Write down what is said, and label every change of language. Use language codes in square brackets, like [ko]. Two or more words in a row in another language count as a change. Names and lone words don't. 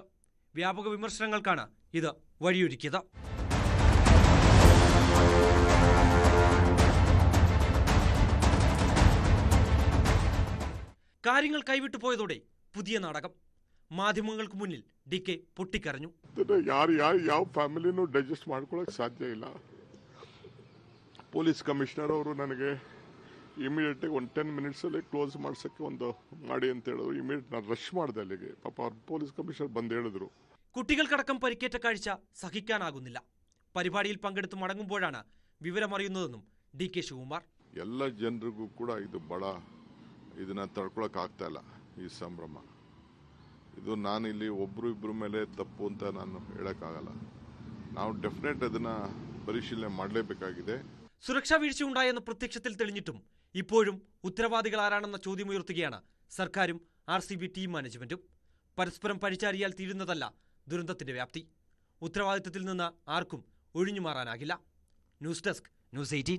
[ml] വ്യാപക വിമർശനങ്ങൾക്കാണ് ഇത് വഴിയൊരുക്കിയത്. കാര്യങ്ങൾ കൈവിട്ടു പോയതോടെ പുതിയ നാടകം. മാധ്യമങ്ങൾക്ക് മുന്നിൽ DK പൊട്ടിക്കരഞ്ഞു. [kn] ಯಾವ ಫ್ಯಾಮಿಲಿನೂ ಡೈಜೆಸ್ಟ್ ಮಾಡ್ಕೊಳ್ಳೋಕೆ ಸಾಧ್ಯ ಇಲ್ಲ. [en] police commissioner [kn] ಅವರು ನನಗೆ ಇಮಿಡಿಯೇಟ್ ಆಗಿ 10 minutes ಅಲ್ಲಿ ಕ್ಲೋಸ್ ಮಾಡ್ಸಕ್ಕೆ ಮಾಡಿ ಅಂತ ಹೇಳಿದ್ರು. ಇಮಿಡಿಯೇಟ್ ನಾನು ರಶ್ ಮಾಡಿದೆ ಅಲ್ಲಿಗೆ. ಪಾಪ ಅವ್ರ [en] police commissioner [kn] ಬಂದು ಹೇಳಿದ್ರು. [ml] കുട്ടികൾക്കടക്കം പരിക്കേറ്റ കാഴ്ച സഹിക്കാനാകുന്നില്ല. പരിപാടിയിൽ പങ്കെടുത്ത് മടങ്ങുമ്പോഴാണ് വിവരമറിയുന്നതെന്നും DK ശിവകുമാർ. [kn] ಎಲ್ಲ ಜನರಿಗೂ ಕೂಡ ಇದು ಬಹಳ ಇದನ್ನ ತಡ್ಕೊಳಕ್ ಆಗ್ತಾ ಇಲ್ಲ ಈ ಸಂಭ್ರಮ. ಇದು ನಾನು ಇಲ್ಲಿ ಒಬ್ರು ಇಬ್ಬರ ಮೇಲೆ ತಪ್ಪು ಅಂತ ನಾನು ಹೇಳಕ್ಕಾಗಲ್ಲ. ನಾವು ಡೆಫಿನೆಟ್ ಅದನ್ನ ಪರಿಶೀಲನೆ ಮಾಡಲೇಬೇಕಾಗಿದೆ. [ml] സുരക്ഷാ വീഴ്ചയുണ്ടായെന്ന് പ്രത്യക്ഷത്തിൽ തെളിഞ്ഞിട്ടും ഇപ്പോഴും ഉത്തരവാദികൾ ആരാണെന്ന ചോദ്യമുയർത്തുകയാണ് സർക്കാരും RCB [en] team management. [ml] പരസ്പരം പഴിച്ചാരിയാൽ തീരുന്നതല്ല ദുരന്തത്തിന്റെ വ്യാപ്തി. ഉത്തരവാദിത്തത്തിൽ നിന്ന് ആർക്കും ഒഴിഞ്ഞു മാറാനാകില്ല. [en] news desk, [ml] ന്യൂസ് 18.